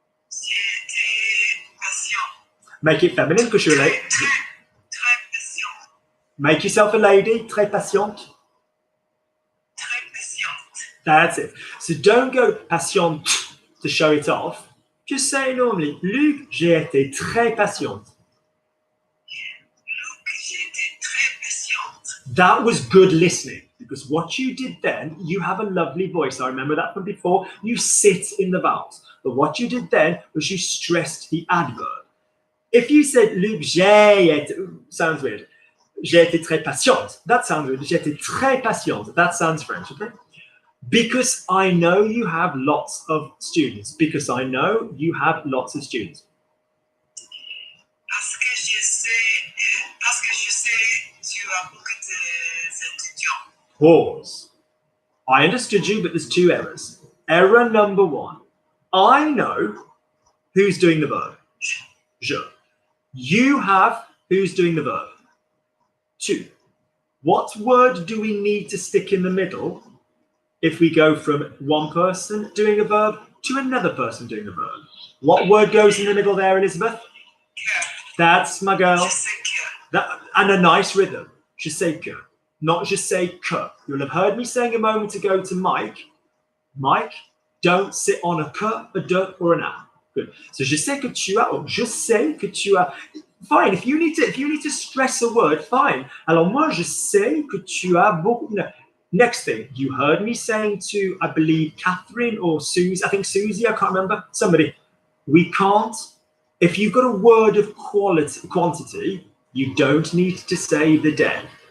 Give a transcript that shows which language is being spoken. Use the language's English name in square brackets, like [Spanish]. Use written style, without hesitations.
[French] J'étais patient. [English] Make it feminine because you're a lady. [French] Très patient. [English] Make yourself a lady, [French] très patiente. Très patiente. [English] That's it. So don't go patiente to show it off. Just say it normally. [French] Luc, j'ai été très patiente. Luc, j'étais très patiente. [English] That was good listening because what you did then, you have a lovely voice. I remember that from before. You sit in the vowels. But what you did then was you stressed the adverb. If you said [French] Luc, j'ai été, [English] sounds weird. [French] J'ai été très patiente. [English] That sounds weird. [French] J'ai été très patiente. [English] That sounds French, okay? Because I know you have lots of students. Because I know you have lots of students. [French] Parce que je sais, tu as beaucoup d'étudiants. [English] Pause. I understood you, but there's two errors. Error number one. I know who's doing the verb. Je. You have who's doing the verb. 2. What word do we need to stick in the middle if we go from one person doing a verb to another person doing a verb? What word goes in the middle there, Elizabeth? That's my girl. [French] Je sais que. [English] That, and a nice rhythm. [French] Je sais que. [English] Not [French] je sais que. [English] You'll have heard me saying a moment ago to Mike, Mike, don't sit on a que, a de, or an a. Good. [French] So je sais que tu as, or je sais que tu as. [English] Fine. If you need to stress a word, fine. [French] Alors moi, je sais que tu as beaucoup. [English] No. Next thing, you heard me saying to, I believe, Catherine or Susie. I think Susie. I can't remember. Somebody. We can't. If you've got a word of quantity, you don't need to say the day.